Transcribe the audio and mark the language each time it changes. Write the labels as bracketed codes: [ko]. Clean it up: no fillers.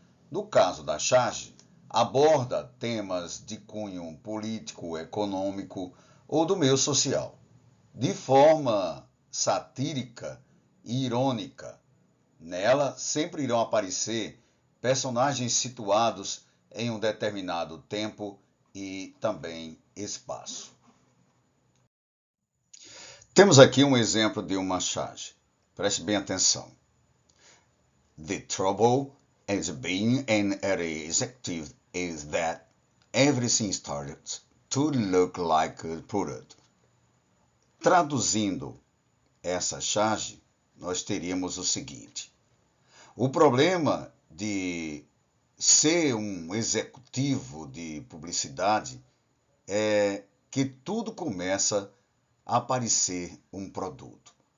[pt] No caso da charge, aborda temas de cunho político, econômico ou do meio social, de forma satírica e irônica. Nela sempre irão aparecer personagens situados em um determinado tempo e também espaço. Temos aqui um exemplo de uma charge. Preste bem atenção. [en] The trouble as being an executive is that everything started to look like a product. [pt] Traduzindo essa charge, nós teríamos o seguinte: o problema de ser um executivo de publicidade é que tudo começa a aparecer um produto.